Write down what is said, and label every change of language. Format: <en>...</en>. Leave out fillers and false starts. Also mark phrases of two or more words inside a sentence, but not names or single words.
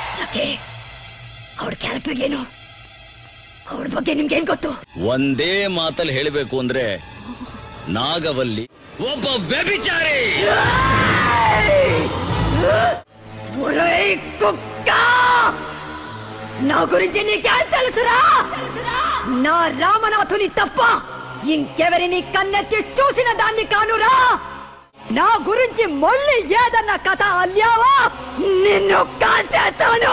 <kn>ಯಾಕೆ ಅವ್ರ ಕ್ಯಾರೆಕ್ಟರ್ ಏನು, ಅವ್ರ ಬಗ್ಗೆ ನಿಮ್ಗೇನ್ ಗೊತ್ತು? ಒಂದೇ ಮಾತಲ್ಲಿ ಹೇಳಬೇಕು ಅಂದ್ರೆ ನಾಗವಲ್ಲಿ ಒಬ್ಬ ವ್ಯಭಿಚಾರಿ.</kn> <te>నా గురించి నీకేం తెలుసురా? నా రామనాథుని తప్ప ఇంకెవరిని కన్నెత్తి చూసిన దాన్ని కానురా. నా గురించి మళ్ళీ ఏదన్నా కథ అల్లావా నిన్ను కాల్చేస్తాను.</te>